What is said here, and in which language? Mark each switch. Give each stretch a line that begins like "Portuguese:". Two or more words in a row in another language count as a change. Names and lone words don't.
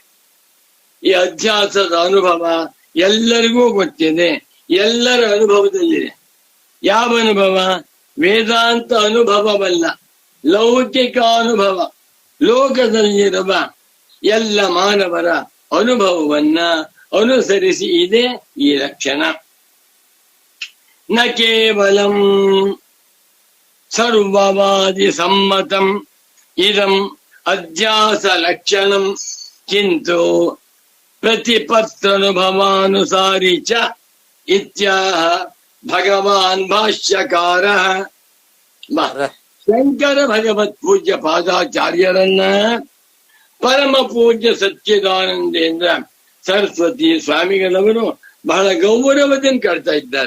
Kannada: ಈ ಅಧ್ಯಾಸದ ಅನುಭವ ಎಲ್ಲರಿಗೂ ಗೊತ್ತಿದೆ, ಎಲ್ಲರ ಅನುಭವದಲ್ಲಿದೆ. ಯಾವ ಅನುಭವ? ವೇದಾಂತ ಅನುಭವವಲ್ಲ, ಲೌಕಿಕ ಅನುಭವ. ಲೋಕದಲ್ಲಿರುವ ಎಲ್ಲ ಮಾನವರ ಅನುಭವವನ್ನ ಅನುಸರಿಸಿ ಇದೆ ಈ ಲಕ್ಷಣ.
Sanskrit: ನ ಕೇವಲಂ ಸರ್ವವಾದಿ ಸಮ್ಮತಂ ಇದಂ ಅಧ್ಯಾಸ ಲಕ್ಷಣಂ ಕಿಂತು ಪ್ರತಿಪತ್ತನುಭವಾನುಸಾರಿ ಚ ಇತ್ಯಾಹ ಭಗವಾನ್ ಭಾಷ್ಯಕಾರಃ
Kannada: ಶಂಕರ ಭಗವತ್ ಪೂಜ್ಯ ಪಾದಾಚಾರ್ಯರನ್ನ ಪರಮ ಪೂಜ್ಯ ಸಚ್ಚಿದಾನಂದೇಂದ್ರ ಸರಸ್ವತಿ ಸ್ವಾಮಿಗಳವರು ಬಹಳ ಗೌರವದಿಂದ ಕಾಡ್ತಾ ಇದ್ದಾರೆ.